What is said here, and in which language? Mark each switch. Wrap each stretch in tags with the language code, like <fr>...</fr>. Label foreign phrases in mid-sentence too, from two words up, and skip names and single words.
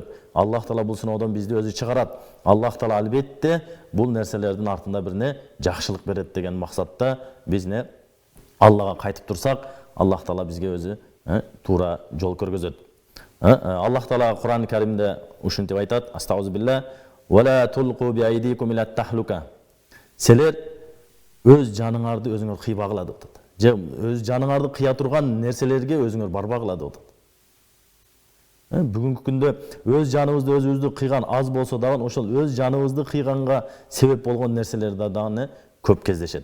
<ky>Аллах Таала бул сыноодон бизди өзү чыгарат. Аллах Таала албетте бул нерселердин артында бир жакшылык берет деген максатта биз Аллага кайтып турсак, Аллах Таала бизге өзү туура жол көргөзөт. Аллах Таала Кур'ан-ы Каримде ушинтип айтат:</ky> <ar>أستغفر الله ولا تلقوا بأيديكم إلى التهلكة.</ar> <ky>Силер өз жаныңарды өзүңөр кыйбагыла деп атат. Же өз жаныңарды кыя турган нерселерге өзүңөр барбагыла деп атат. Бүгүнкү күндө өз жаныбызды өзүбүздү кыйган аз болсо дагы ошол өз жаныбызды кыйганга себеп болгон нерселерди дагы көп кездешет.</ky>